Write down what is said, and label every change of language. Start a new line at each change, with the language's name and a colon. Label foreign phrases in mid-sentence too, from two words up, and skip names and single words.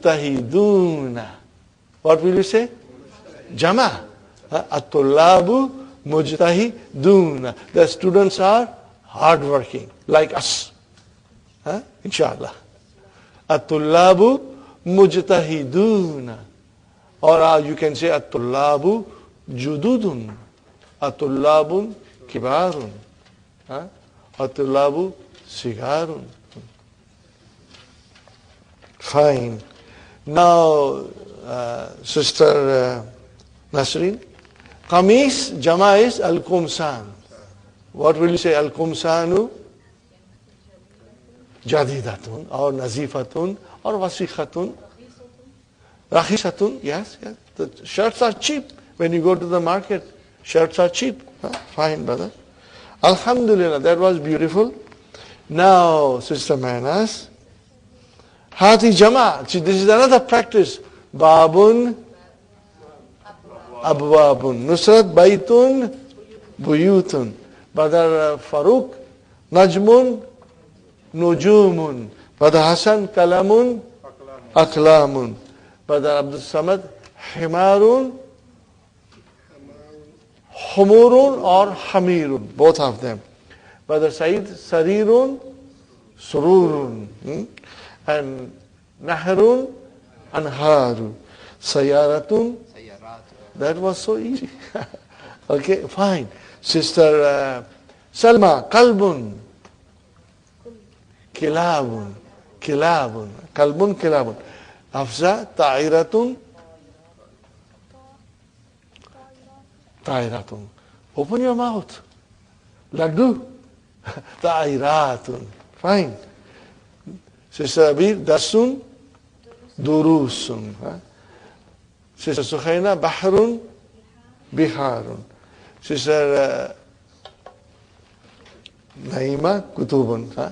English: Mujtahiduna. What will you say? Jama.
Arabic: الطلاب مجتهدون.
English: The students are hardworking, like us.
Arabic: إن شاء الله. الطلاب مجتهدون.
English: Or you can say
Arabic: الطلاب جدد. الطلاب كبار. الطلاب صغار.
English: Fine. Now, Sister Nasreen,
Arabic: قميص جمع
English: is Al-Qumsan. What will you say?
Arabic: القمصان جديدة or Nazifatun or Wasikhatun.
English: Rakhisatun, yes. The shirts are cheap. When you go to the market, shirts are cheap. Fine, brother. Alhamdulillah, that was beautiful. Now, Sister Manas,
Arabic: هات جمع.
English: See, this is another practice.
Arabic: باب، أبواب. Nusrat بيت، بيوت. Brother Farooq, نجم، نجوم. Brother Hassan, قلم، أقلام.
English: Brother Abdul Samad,
Arabic: حمار، حمر
English: or Hamirun. Both of them. Brother Said,
Arabic: سرير، سرر. And نهر، أنهار. Sayaratun.
English: That was so easy. Okay, fine. Sister Salma, Kalbun.
Arabic: كلاب. كلاب. كلب، كلاب. Afza, Ta'iratun. Ta'iratun.
English: Open your mouth. Laddu.
Arabic: Ta'iratun. Fine. Sister Abir, درس، دروس. Sister Sukhaina, بحر، بحار. Sister Naima, Kutubun.